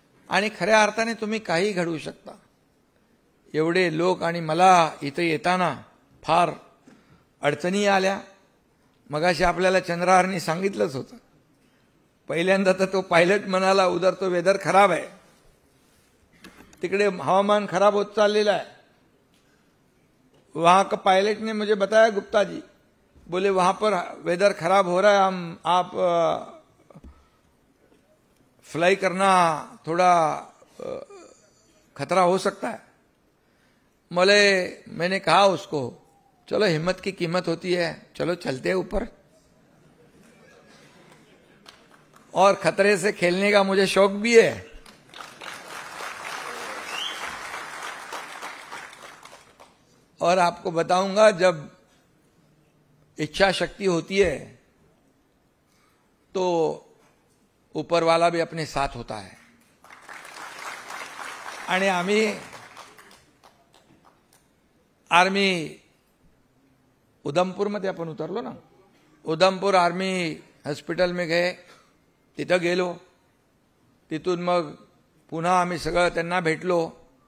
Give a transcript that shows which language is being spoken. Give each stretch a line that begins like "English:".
Marathi: आणि खऱ्या अर्थाने तुम्ही काही घडवू शकता। एवढे लोक, आणि मला इथे येताना फार अडचणी आल्या। मगाशी आपल्याला चंद्रहारने सांगितलंच होतं, पहिल्यांदा तर तो पायलट म्हणाला
Hindi: उधर तो वेदर खराब है,
Marathi: तिकडे हवामान खराब होत चाललेलं आहे।
Hindi: वहां का पायलट ने मुझे बताया, गुप्ता जी बोले वहां पर वेदर खराब हो रहा है, आप फ्लाई करना थोड़ा खतरा हो सकता है। मैंने कहा उसको, चलो हिम्मत की कीमत होती है, चलो चलते हैं ऊपर। और खतरे से खेलने का मुझे शौक भी है। और आपको बताऊंगा, जब इच्छा शक्ति होती है तो ऊपर वाला भी अपने साथ होता है।
Marathi: आणि आम्ही आर्मी उधमपूरमध्ये आपण उतरलो ना,
Hindi: उधमपूर आर्मी हॉस्पिटल में गए,
Marathi: तिथं गेलो, तिथून मग पुन्हा आम्ही सगळं त्यांना भेटलो।